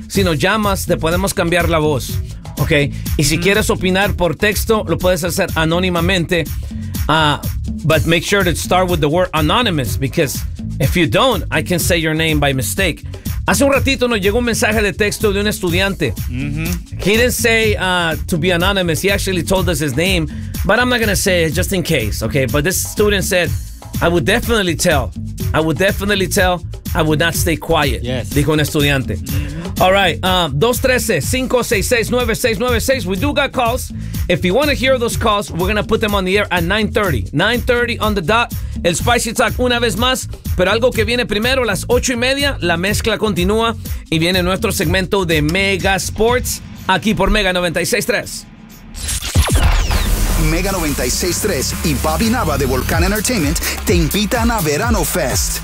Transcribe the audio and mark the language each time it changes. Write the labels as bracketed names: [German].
[Spanish] Si nos llamas, te podemos cambiar la voz. Ok, y si quieres opinar por texto, lo puedes hacer anónimamente. [English] But make sure to start with the word anonymous, because if you don't, I can say your name by mistake. [Spanish] Hace un ratito nos llegó un mensaje de texto de un estudiante. [English] He didn't say to be anonymous. He actually told us his name, but I'm not going to say it just in case. Okay, but this student said, I would definitely tell. I would definitely tell. I would not stay quiet. Yes. [Spanish] Dijo un estudiante. [English] All right, 213-566-9696. We do got calls. If you want to hear those calls, we're going to put them on the air at 9:30. 9:30 on the dot. [Spanish] El Spicy Talk una vez más. Pero algo que viene primero, las 8:30, la mezcla continúa. Y viene nuestro segmento de Mega Sports aquí por Mega 96.3. Mega 96.3 y Bobby Nava de Volcán Entertainment te invitan a Verano Fest.